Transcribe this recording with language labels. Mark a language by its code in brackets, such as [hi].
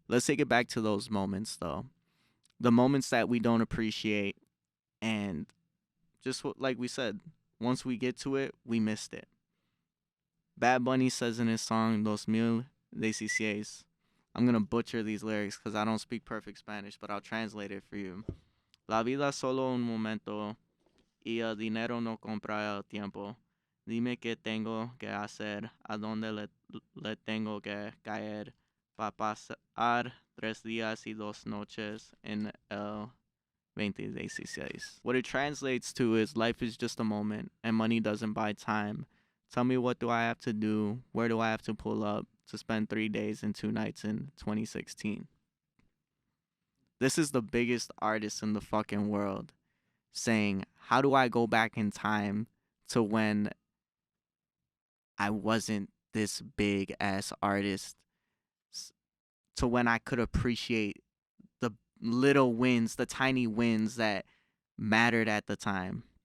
[en] Let's take it back to those moments, though. The moments that we don't appreciate. And just like we said, once we get to it, we missed it. Bad Bunny says in his song, 2016, I'm going to butcher these lyrics because I don't speak perfect Spanish, but I'll translate it for you. [es] La vida es solo un momento y el dinero no compra el tiempo. Dime qué tengo que hacer, a dónde le tengo que caer, para pasar 3 días y 2 noches en el 2016. [en] What it translates to is life is just a moment and money doesn't buy time. Tell me, what do I have to do? Where do I have to pull up to spend 3 days and 2 nights in 2016? This is the biggest artist in the fucking world saying, how do I go back in time to when I wasn't this big ass artist, to when I could appreciate the little wins, the tiny wins that mattered at the time?